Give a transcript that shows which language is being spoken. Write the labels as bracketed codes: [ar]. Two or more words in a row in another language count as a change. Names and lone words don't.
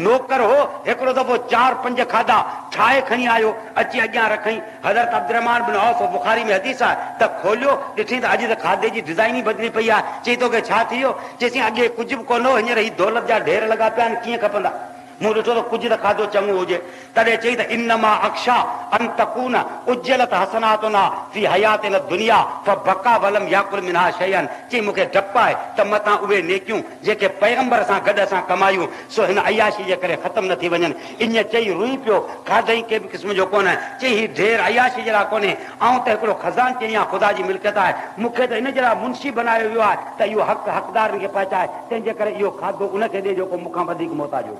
[sd] نوڪر هو، هڪڙو دفعو 4-5 کاڌا ٺاهي کڻي آيو، اچي اڳيان رکيائين. حضرت عبدالرحمان بن عوف، بخاري ۾ حديث آهي، ته کوليو ڏٺي ته اڄ ته کاڌي جي ڊزائن ئي بدلي پئي آهي. چئي توکي ڇا ٿي ويو? چئيسين اڳي ڪجهه به ڪون هو، هينئر هي دولت جا ڍير لڳا پيا آهن، ڪيئن کپندا? مون ڏٺو ته ڪجهه ته کاڌو چڱو هجي. تڏهن چئي ته [ar] إنما أخشى أن تكون عجلت حسناتنا في حياة الدنيا فبكى ولم يأكل منها شيئا. [sd] چئي مونکي ڊپ آهي ته متان اهي نيڪيون جيڪي پيغمبر سان گڏ اسان ڪمايون، سو هن عياشي جي ڪري ختم نه ٿي وڃن. ائين چئي روئي پيو، کاڌائين ڪنهن به قسم جو ڪونهي. چئي هي ڍير عياشي جي لاءِ ڪونهي، ۽ ته هڪڙو خزان چئي خدا جي ملڪيت آهي، مونکي ته ان جي لاءِ منشي بڻايو ويو آهي ته اهو حق حقدارن کي پهچائي، تنهنجي ڪري اهو کاڌو ان کي ڏيو جيڪو مونکان وڌيڪ محتاج هجي.